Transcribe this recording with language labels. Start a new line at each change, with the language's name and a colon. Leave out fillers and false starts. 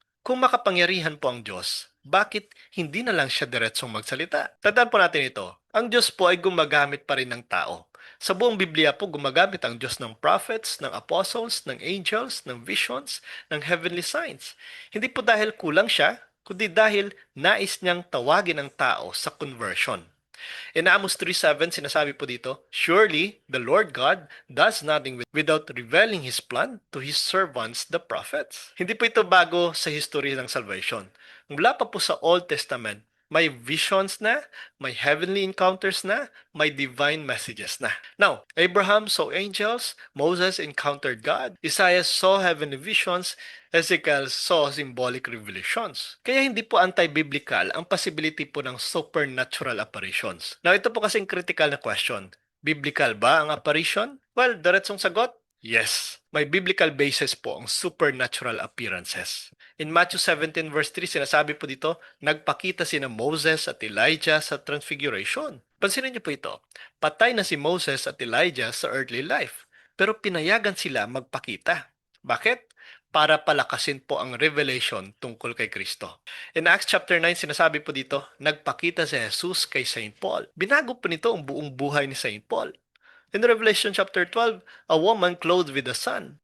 Filipino: Kung makapangyarihan po ang Diyos, bakit hindi na lang siya diretsong magsalita? Tandaan po natin ito. Ang Diyos po ay gumagamit pa rin ng tao. Sa buong Biblia po, gumagamit ang Diyos ng prophets, ng apostles, ng angels, ng visions, ng heavenly signs. Hindi po dahil kulang siya, kundi dahil nais niyang tawagin ang tao sa conversion.
English: In Amos 3:7,
Filipino: sinasabi po dito,
English: Surely the Lord God does nothing without revealing His plan to His servants, the prophets.
Filipino: Hindi po ito bago sa history ng salvation. Mula pa po sa Old Testament, may visions na, may heavenly encounters na, may divine messages na.
English: Now, Abraham saw angels, Moses encountered God, Isaiah saw heavenly visions, Ezekiel saw symbolic revelations.
Filipino: Kaya hindi po anti-biblical ang possibility po ng supernatural apparitions. Now, ito po kasing critical na question. Biblical ba ang apparition? Well, diretsong sagot, yes. May biblical basis po ang supernatural appearances.
English: In Matthew 17 verse 3,
Filipino: sinasabi po dito, nagpakita sina Moses at Elijah sa transfiguration. Pansinin niyo po ito, patay na si Moses at Elijah sa earthly life, pero pinayagan sila magpakita. Bakit? Para palakasin po ang revelation tungkol kay Kristo.
English: In Acts chapter 9,
Filipino: sinasabi po dito, nagpakita si Jesus kay Saint Paul. Binago po nito ang buong buhay ni Saint Paul.
English: In Revelation chapter 12, a woman clothed with the sun.